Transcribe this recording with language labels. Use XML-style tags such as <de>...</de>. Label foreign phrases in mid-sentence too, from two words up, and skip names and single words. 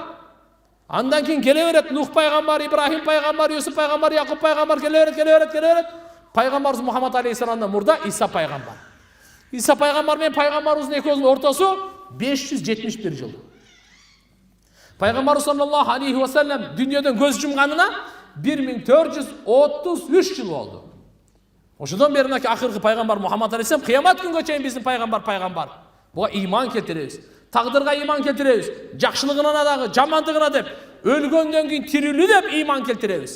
<ky>Андан кийин келе берет Нух пайгамбар, Ибрахим пайгамбар, Юсуф пайгамбар, Якуб пайгамбар келе берет. Пайгамбарыбыз Мухаммад алейхиссаламдан мурда Иса пайгамбар. Иса пайгамбар менен пайгамбарыбыздын экөөсүнүн ортосу 571 жыл. Пайгамбар</ky> <ar>صلى الله عليه وسلم</ar> <ky>дүйнөдөн көз жумганына 1433 жыл болду. Ошодон бери акыркы пайгамбар Мухаммад алейхиссалам кыямат күнгө чейин биздин пайгамбар. Буга иман келтиребиз. Тагдырга иман келтиребиз. Жакшылыгына дагы, жамандыгына деп, өлгөндөн кийин тирилүү деп иман келтиребиз.</ky>